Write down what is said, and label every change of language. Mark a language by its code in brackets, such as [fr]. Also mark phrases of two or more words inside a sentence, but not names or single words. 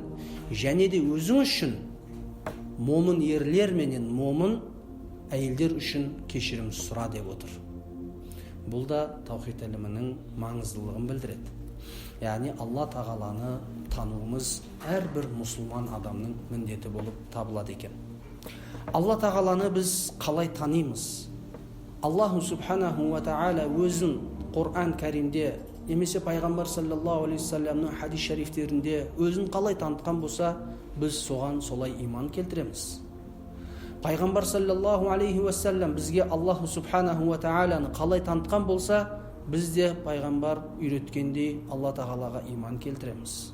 [kk] Және де өзің үшін момын ерлер менен момын әйелдер үшін кешірім сұра деп отыр. Бұл да таухид ілімінің маңыздылығын білдіреді. Яғни Алла Тағаланы тануымыз әрбір мұсылман адамның міндеті болып табылады екен. Алла Тағаланы біз қалай танимыз? [ar] الله سبحانه وتعالى [kk] өзін Құр'ан Кәримде немесе пайғамбар [ar] صلى الله عليه وسلم [kk] хадис шарифтерінде өзін қалай танытқан болса, біз соған солай иман келтіреміз. Пайғамбар [ar] صلى الله عليه وسلم [kk] бізге [ar] الله سبحانه وتعالى [kk] қалай танытқан болса, біз де пайғамбар үйреткендей Алла Тағалаға иман келтіреміз.